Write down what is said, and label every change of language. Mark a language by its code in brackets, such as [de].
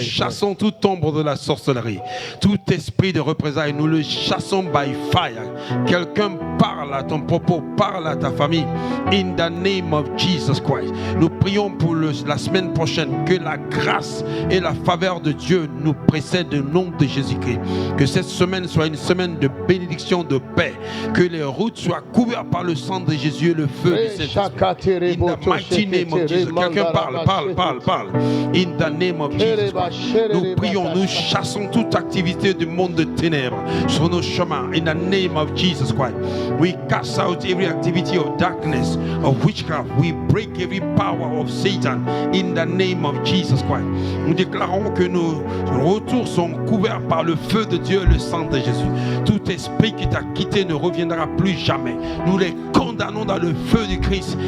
[fr] chassons toute ombre de la sorcellerie, tout esprit de représailles, nous le chassons [en] by fire. [fr] Quelqu'un parle à ton propos, parle à ta famille. [en] In the name of Jesus Christ. [fr] Nous prions pour la semaine prochaine que la grâce et la faveur de Dieu nous précèdent au nom de Jésus-Christ. Que cette semaine soit une semaine de bénédiction, de paix. Que les routes soient couvertes par le sang de Jésus et le feu du Saint-Esprit. [en] In the mighty name of Jesus. [fr] Quelqu'un parle. [en] In the name of Jesus Christ. [fr] Nous prions, nous chassons toute activité du monde de ténèbres sur nos chemins. [en] In the name of Jesus Christ. We cast out every activity of darkness, of witchcraft. We break every power of Satan. In the name of Jesus Christ. [fr] Nous déclarons que nos retours sont couverts par le feu de Dieu et le sang de Jésus. Tout esprit qui t'a quitté ne reviendra plus jamais. Nous les condamnons dans le feu du Christ.